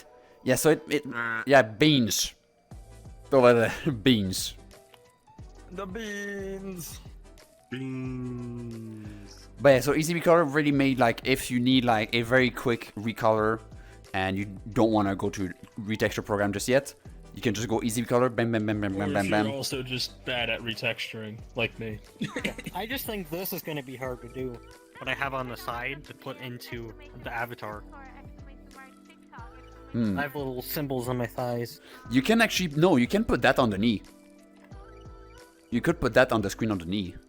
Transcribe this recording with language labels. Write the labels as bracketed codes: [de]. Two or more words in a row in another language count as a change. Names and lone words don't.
[en] Yeah, so yeah, beans. Over there, beans. The beans. Beans. But yeah, so Easy Recolor really made like if you need like a very quick recolor and you don't want to go to retexture program just yet, you can just go Easy Recolor, bam, bam, bam, bam, bam, bam, bam. You're also just bad at retexturing, like me. I just think this is gonna be hard to do. What I have on the side to put into the avatar. I have little symbols on my thighs. You can actually, no, you can put that on the knee. You could put that on the screen on the knee.